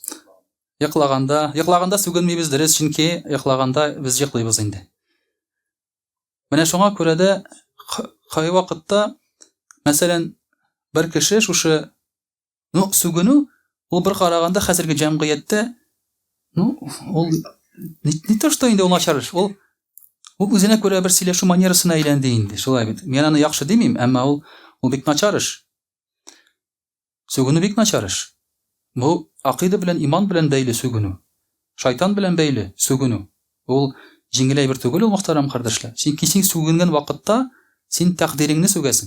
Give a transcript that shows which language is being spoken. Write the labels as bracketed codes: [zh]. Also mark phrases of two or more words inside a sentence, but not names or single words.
[tt] Йоклаганда сүгенмибез дөрес, чөнки йоклаганда без йоклыйбыз инде. Менә шуңа күрә дә кай вакытта, мәсәлән, бер кеше шушы сүгенү, ул бер караганда хәзерге җәмгыятьтә, ул [ru] не то что [tt] инде ул начар эш, ул үзенә күрә бер сөйләшү манерасына әйләнде инде. Шулай бит. Мен аны яхшы димим, әмма ул бик начар эш. Сүгенү бик начар эш. Бу акыйда белән, иман белән бәйле сүгенү. Шайтан белән бәйле сүгенү. Ул җиңел әйбер түгел, ул мөхтәрәм кардәшләр. Чөнки син сүгенгән вакытта син тәкъдиреңне сүгәсең.